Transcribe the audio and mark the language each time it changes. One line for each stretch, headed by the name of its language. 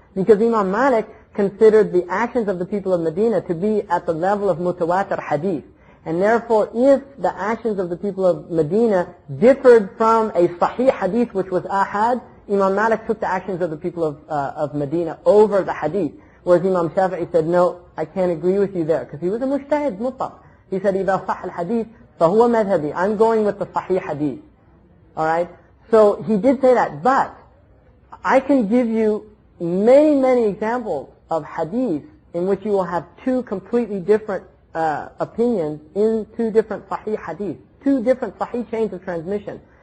English: Because Imam Malik considered the actions of the people of Medina to be at the level of mutawatir hadith. And therefore, if the actions of the people of Medina differed from a sahih hadith, which was ahad, Imam Malik took the actions of the people of Medina over the hadith. Whereas Imam Shafi'i said, no, I can't agree with you there. Because he was a mujtahid, mutlaq. He said,
Arabic: إِذَا صَحَ الْحَدِيث فَهُوَ مَذْهَبِي.
English: I'm going with the sahih hadith. Alright? So he did say that. But I can give you many, many examples of hadith in which you will have two completely different opinions in two different sahih hadith, two different sahih chains of transmission.